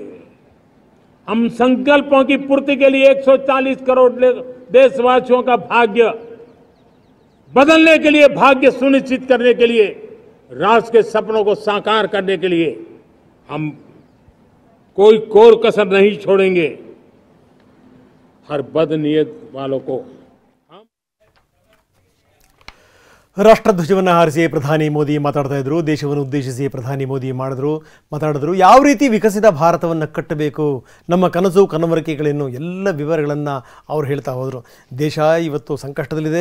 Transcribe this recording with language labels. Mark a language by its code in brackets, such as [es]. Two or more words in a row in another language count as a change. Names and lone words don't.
[hi] हम संकल्पों की पूर्ति के लिए 140 करोड़ देशवासियों का भाग्य बदलने के लिए, भाग्य सुनिश्चित करने के लिए, राष्ट्र के सपनों को साकार करने के लिए हम कोई कोर कसर नहीं छोड़ेंगे। हर बदनीयत वालों को [kn] ರಾಷ್ಟ್ರಧ್ವಜವನ್ನು ಹಾರಿಸಿ ಪ್ರಧಾನಿ ಮೋದಿ ಮಾತಾಡ್ತಾ ಇದ್ರು. ದೇಶವನ್ನು ಉದ್ದೇಶಿಸಿ ಪ್ರಧಾನಿ ಮೋದಿ ಮಾತಾಡಿದ್ರು. ಯಾವ ರೀತಿ ವಿಕಸಿತ ಭಾರತವನ್ನು ಕಟ್ಟಬೇಕು, ನಮ್ಮ ಕನಸು ಕನವರಿಕೆಗಳೇನು, ಎಲ್ಲ ವಿವರಗಳನ್ನು ಅವರು ಹೇಳ್ತಾ ಹೋದರು. ದೇಶ ಇವತ್ತು ಸಂಕಷ್ಟದಲ್ಲಿದೆ.